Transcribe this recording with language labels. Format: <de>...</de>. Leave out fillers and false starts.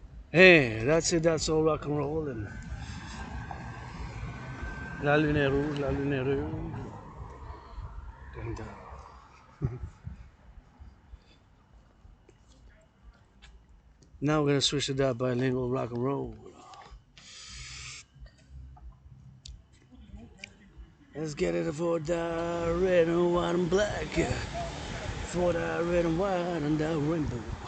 <en>Hey, that's it, that's all rock and roll.</en> <fr>And la lune est rouge, la lune est rouge.</fr> <en>Now we're gonna switch to that bilingual rock and roll. Let's get it for the red and white and black. For the red and white and the rainbow.</en>